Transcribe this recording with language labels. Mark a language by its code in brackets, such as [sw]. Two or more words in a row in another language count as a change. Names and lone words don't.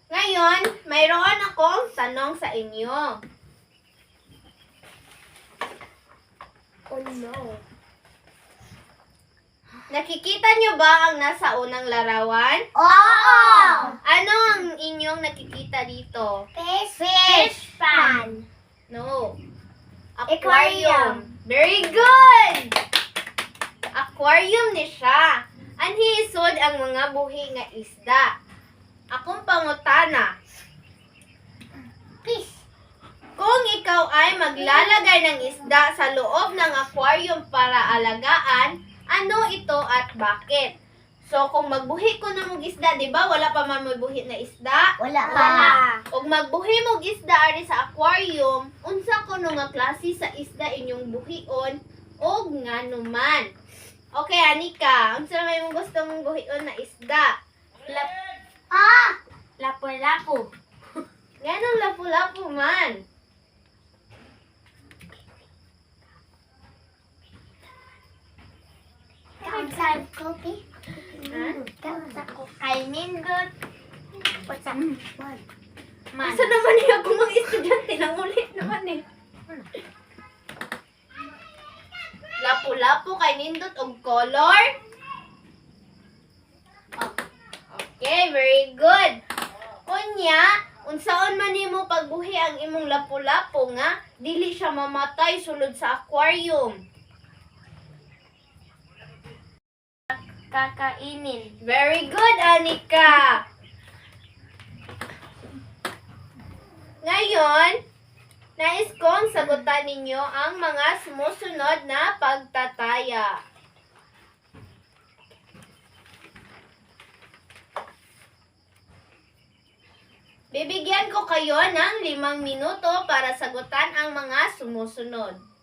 [tl] ngayon, mayroon akong tanong sa inyo. [en] Oh no. [tl] Nakikita niyo ba ang nasa unang larawan? Oo! Ano ang inyong nakikita dito? [en] Fish pan. No. Aquarium. Very good! [ceb] Aquarium ni siya. Anhi isod ang mga buhi nga isda. Akong pangutana. Fish. [tl] Kung ikaw ay maglalagay ng isda sa loob ng aquarium para alagaan, ano ito at bakit? So, [ceb] kung magbuhi ko na mong isda, di ba? Wala pa man magbuhi na isda. Wala pa. Og magbuhi mong isda ari sa aquarium, unsa kuno nga klase sa isda inyong buhion og nganuman. Okay, Anika, unsa may mong gusto mong buhion na isda? Lapu-lapu. Ganong lapu-lapu man. Kaunsan kopi. Ha? Kaunsan kopi. Ay, nindot. [en] What's up? What? [ceb] Asa naman niya kung mga estudyante nang ulit naman eh. Lapu-lapu kay nindot og color. [en] Okay, very good. [ceb] Unya, unsaon man nimo pagbuhi ang imong lapu-lapu nga dili siya mamatay sulod sa aquarium? [tl] Kakainin. [en] Very good, Anika. [tl] Ngayon, nais kong sagutan ninyo ang mga sumusunod na pagtataya. Bibigyan ko kayo ng 5 minuto para sagutan ang mga sumusunod.